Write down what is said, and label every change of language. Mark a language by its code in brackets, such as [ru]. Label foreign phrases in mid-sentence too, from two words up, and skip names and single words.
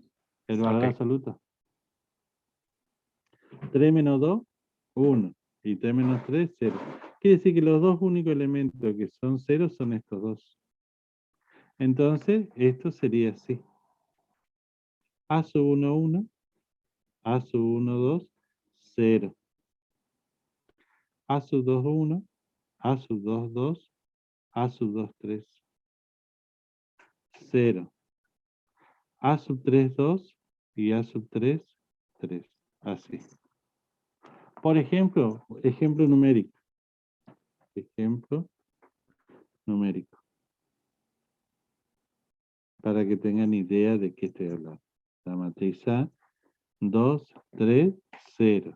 [es] el valor Ok. absoluto. 3 menos 2, 1. Y 3 menos 3, 0. Quiere decir que los dos únicos elementos que son 0 son estos dos. Entonces, esto sería así. A sub 1, 1. A sub 1, 2, 0. A sub 2, 1. A sub 2, 2. A sub 2, 3. 0. A sub 3, 2. Y A sub 3, 3. Así. Por ejemplo, ejemplo numérico. Ejemplo numérico. Para que tengan idea de qué estoy hablando. La matriz A, 2, 3, 0.